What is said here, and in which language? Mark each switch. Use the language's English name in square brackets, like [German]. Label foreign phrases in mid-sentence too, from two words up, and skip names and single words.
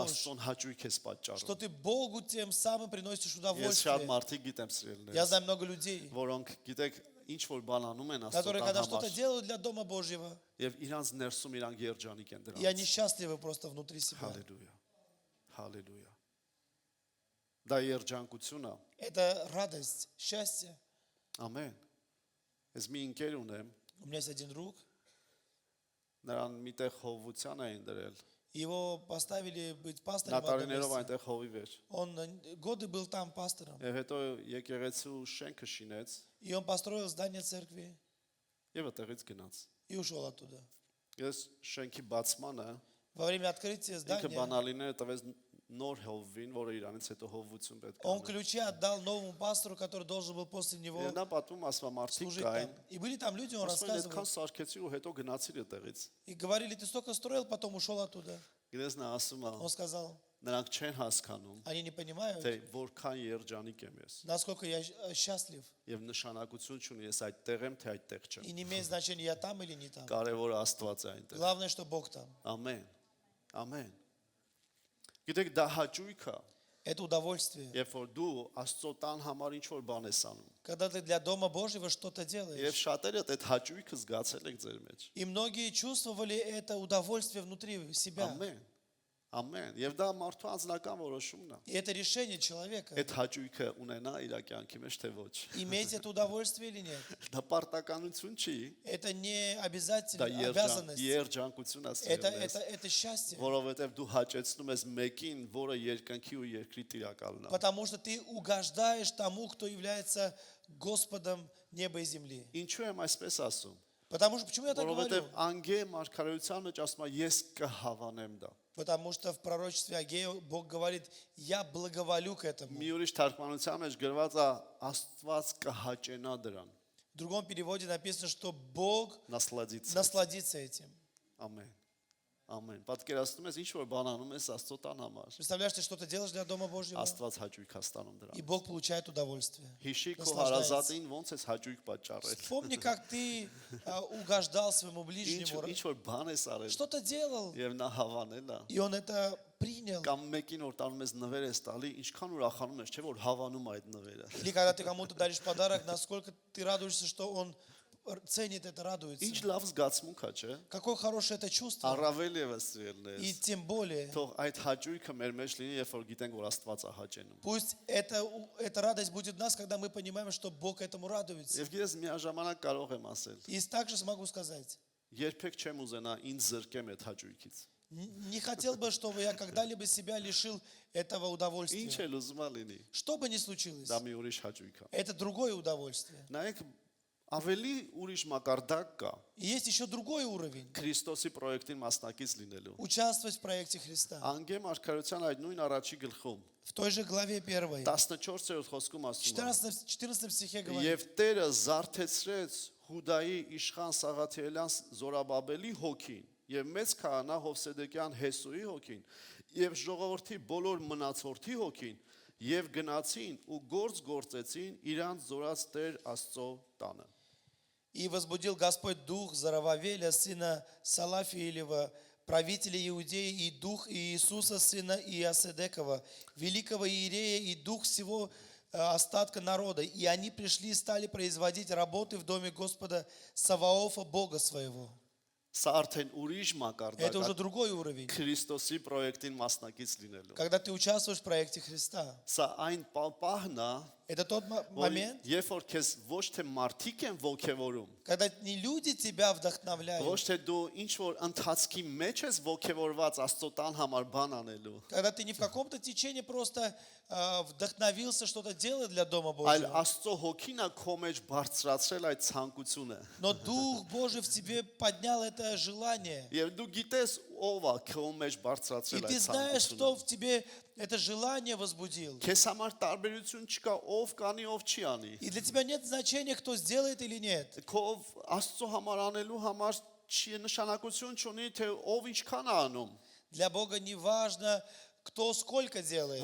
[Armenian] Աստծուն հաճույք ես [Russian] что [Armenian] պատճառում։ [Russian] ты Богу тем самым приносишь [Armenian] Ես շատ [Russian] удовольствие. [Armenian] մարդիկ գիտեմ [Russian] Я [Armenian] սիրելիներ, [Russian] знаю много людей, [Armenian] որոնք գիտեք ինչ որ բան անում են Աստծո [Russian] которые когда [Armenian] տան [Russian] что-то [Armenian] համար, [Russian] делают для Дома Божьего, [Armenian] եւ иրանց ներսում իրանք երջանիկ են [Russian] и они [Armenian] դրանից։ [Russian] счастливы просто внутри себя. [Armenian] Հալելույա։ Հալելույա։ Դա երջանկություն է։ [Russian] Это радость, счастье. [Armenian] Ամեն։ Ես մի ընկեր ունեմ, [Russian] У меня есть один друг, [Armenian] նրան միտեղ հովության էին դրել։ [Russian] его поставили быть [Armenian] Նա [Russian] пастором в одном [Armenian] տարիներով [Russian] месте. [Armenian] այնտեղ հովիվ էր։ [Russian] Он годы был там пастором, [Armenian] Եվ հետո եկեղեցու շենքը շինեց [Russian] и он построил здание церкви [Armenian] եւ այդտեղից գնաց։ [Russian] и ушел оттуда. [Armenian] Ես շենքի բացմանը [Russian] Во время открытия [Armenian] ինքը [Russian] здания [Armenian] բանալիները տվեց նոր հովվին, որը իրանից հետո հովություն պետք է [Russian] он [Armenian] անի։ [Russian] ключи отдал новому пастору, который должен был после него [Armenian] Եվ նա պատմում ասում է մարդիկ [Russian] служить [Armenian] կային, [Russian] там. И были там люди, он [Armenian] ասում են [Russian] рассказывал, [Armenian] այդքան սարքեցի ու հետո գնացիր այդտեղից։ [Russian] и говорили, ты столько строил, потом ушел оттуда. [Armenian] Գիտես նա ասում է, [Russian] Он сказал, [Armenian] նրանք չեն հասկանում, [Russian] они не понимают, [Armenian] թե որքան երջանիկ եմ ես [Russian] насколько я счастлив. [Armenian] եւ նշանակություն չունի ես այդտեղ եմ թե այդտեղ չեմ։ [Russian] И не имеет значения, я там или не там. [Armenian] Կարևորը Աստված է այնտեղ։ [Russian] Главное, что Бог там. [Armenian] Ամեն։ Ամեն։ Գիտեք դա հաճույք է, [Russian] Это удовольствие. [Armenian] երբ որ դու Աստծո տան համար ինչ որ բան ես անում։ [Russian] Когда ты для Дома Божьего что-то [Armenian] Եվ [Russian] делаешь. [Armenian] շատերը այդ հաճույքը զգացել եք ձեր մեջ։ [Russian] И многие чувствовали это удовольствие внутри себя. [Armenian] Ամեն։ Ամեն։ Եվ դա մարդու անձնական որոշումն է։ [Russian] И это решение человека. [Armenian] Այդ հաճույքը ունենա իր կյանքի մեջ թե ոչ։ [Russian] Иметь это удовольствие или нет. [Armenian] Դա պարտականություն չի, [Russian] Это не [Armenian] դա [Russian] обязательно, обязанность. [Armenian] երջանկություն է սերմես, [Russian] Это счастье. [Armenian] որովհետև դու հաճեցնում ես մեկին, որը երկնքի ու երկրի տիրակալն է։ [Russian] Потому что ты угождаешь тому, кто является Господом неба и земли. [Armenian] Ինչու եմ այսպես ասում։ [Russian] Потому что, почему я так говорю? [Armenian] Որովհետև անգե մարգարեության մեջ ասում է ես կհավանեմ դա։ [Russian] Потому что в пророчестве Агея Бог говорит, я благоволю к этому. [Armenian] Մի ուրիշ թարգմանության մեջ գրված է Աստված կհաճենա դրան։ [Russian] В другом переводе написано, что Бог Насладится։ насладится этим. [Armenian] Ամեն։ Ամեն։ Պատկերացնում ես ինչ որ բան անում ես Աստծո տան համար։ [Russian] Представляешь, ты что-то делаешь для Дома Божьего, [Armenian] Աստված հաճույք է ստանում [Russian] и [Armenian] դրան։ [Russian] Бог получает удовольствие. [Armenian] Հիշի քո [Russian] Наслаждается. [Armenian] հարազատին ոնց ես հաճույք պատճառել։ [Russian] Вспомни, как ты угождал своему ближнему, [Armenian] Ինչ որ բան ես արել [Russian] что-то делал, [Armenian] եւ նա հավանել է։ [Russian] и он это принял. [Armenian] Կամ մեկին որ տանում ես նվեր ես տալի, ինչքան ուրախանում ես, չէ՞ որ հավանում է այդ նվերը։ [Russian] Или когда ты кому-то даришь подарок, насколько ты радуешься, что он ценит это, радуется. [Armenian] Ինչ լավ զգացմունք է, չէ՞։ [Russian] Какое хорошее это чувство. [Armenian] Առավել եւս [Russian] И [Armenian] սիրելիներ։ [Russian] тем более, [Armenian] Թող այդ հաճույքը մեր մեջ լինի, երբ որ գիտենք, որ Աստված է հաճենում։ [Russian] пусть эта радость будет в нас, когда мы понимаем, что Бог этому радуется. [Armenian] Եվ գիտես միաժամանակ կարող եմ ասել, [Russian] И также смогу сказать, [Armenian] երբեք չեմ ուզենա ինձ զրկեմ այդ հաճույքից։ [Russian] не хотел бы, чтобы я когда-либо себя лишил этого [Armenian] Ինչ [Russian] удовольствия. [Armenian] էլ ուզում է լինի, [Russian] Что бы ни случилось, [Armenian] դա մի ուրիշ հաճույք է։ [Russian] это другое удовольствие. [Armenian] Նայեք, ավելի ուրիշ մակարդակ կա [Russian] И есть еще другой уровень. [Armenian] Քրիստոսի պրոյեկտին մասնակից լինելու։ [Russian] Участвовать в проекте Христа. [Armenian] Անգե մարգարեության այդ նույն առաջի գլխում [Russian] В той же главе 1, [Armenian] 14-րդ խոսքում ասում է. [Russian] 14 стихе говорит, [Armenian] Եվ Տերը զարթեցրեց Հուդայի իշխան Սաղաթիելյան Զորաբաբելի հոգին եւ մեծ քահանա Հովսեդեկյան Հեսուի հոգին եւ ժողովրդի բոլոր մնացորդի հոգին եւ գնացին ու գործեցին իրանց զորած Տեր Աստծո տանը։ [Russian] и возбудил Господь дух Зарававеля, сына Салафиилева, правителя Иудеи, и дух Иисуса, сына Иосседекова, великого иерея, и дух всего остатка народа. И они пришли и стали производить работы в доме Господа Саваофа, Бога своего. [Armenian] Սա արդեն ուրիշ մակարդակ [Russian] Это уже [Armenian] է [Russian] другой уровень. [Armenian] Քրիստոսի պրոյեկտին մասնակից լինելու։ [Russian] Когда ты участвуешь в проекте Христа. [Armenian] Սա այն պահն է, [Russian] Это тот [Armenian] որ [Russian] момент, [Armenian] երբ որ քեզ ոչ թե մարդիկ են ողքեվորում, [Russian] когда не люди тебя [Armenian] ոչ [Russian] вдохновляют, [Armenian] թե դու ինչ որ ընթացքի մեջ ես ողքեվորված Աստծո տան համար բան անելու, [Russian] когда ты не в каком-то течении просто вдохновился что-то делать для Дома [Armenian] այլ [Russian] Божьего, [Armenian] Աստծո հոգին է քո մեջ բարձրացրել այդ ցանկությունը։ [Russian] но Дух Божий в тебе поднял это желание. [Armenian] Եվ դու գիտես ով է քո մեջ [Russian] И [Armenian] բարձրացրել [Russian] ты [Armenian] այդ [Russian] знаешь, [Armenian] ցանկությունը։ [Russian] кто в тебе это желание возбудил. [Armenian] Քեզ համար տարբերություն չկա ով կանի, ով չի անի։ [Russian] И для тебя нет значения, кто сделает или нет. [Armenian] Քո Աստծո համար անելու համար չի նշանակություն չունի թե ով ինչքան է անում, [Russian] Для Бога не важно, кто сколько делает,